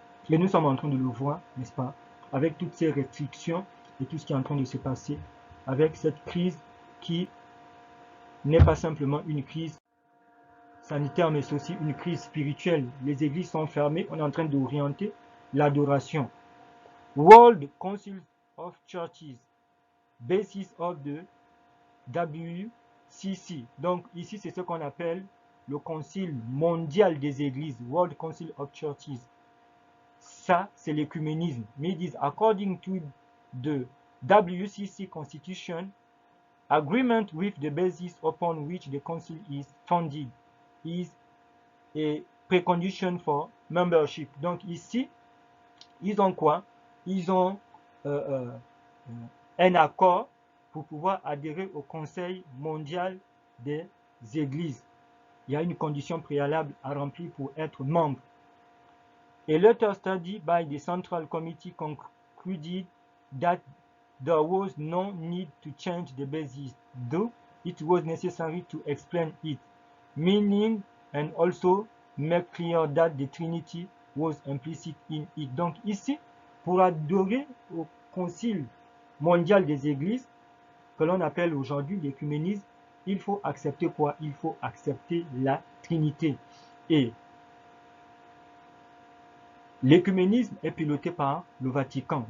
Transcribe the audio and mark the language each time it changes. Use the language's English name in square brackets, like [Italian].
[French] Et nous sommes en train de le voir, n'est-ce pas, avec toutes ces restrictions et tout ce qui est en train de se passer, avec cette crise qui n'est pas simplement une crise sanitaire, mais c'est aussi une crise spirituelle. Les églises sont fermées, on est en train d'orienter l'adoration. [English] World Council of Churches, basis of the WCC. [French] Donc ici, c'est ce qu'on appelle le Concile mondial des églises, World Council of Churches. Ça, c'est l'écuménisme. Mais ils disent, [English] according to the WCC Constitution, agreement with the basis upon which the council is founded is a precondition for membership. [French] Donc ici, ils ont quoi? Ils ont un accord pour pouvoir adhérer au Conseil mondial des églises. Il y a une condition préalable à remplir pour être membre. [English] A later study by the Central Committee concluded that there was no need to change the basis, though it was necessary to explain it, meaning and also make clear that the Trinity was implicit in it. [French] Donc ici, pour adorer au Concile mondial des églises, que l'on appelle aujourd'hui l'écuménisme, il faut accepter quoi? Il faut accepter la Trinité. Et l'écuménisme est piloté par le Vatican.